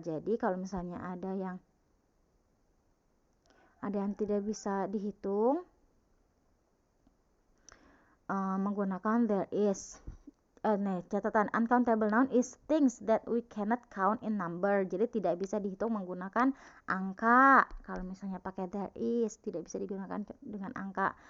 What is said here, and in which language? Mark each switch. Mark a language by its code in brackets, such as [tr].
[id] Jadi kalau misalnya ada yang tidak bisa dihitung, menggunakan there is. [en] Catatan, uncountable noun is things that we cannot count in number. [id] Jadi tidak bisa dihitung menggunakan angka. Kalau misalnya pakai there is, tidak bisa digunakan dengan angka.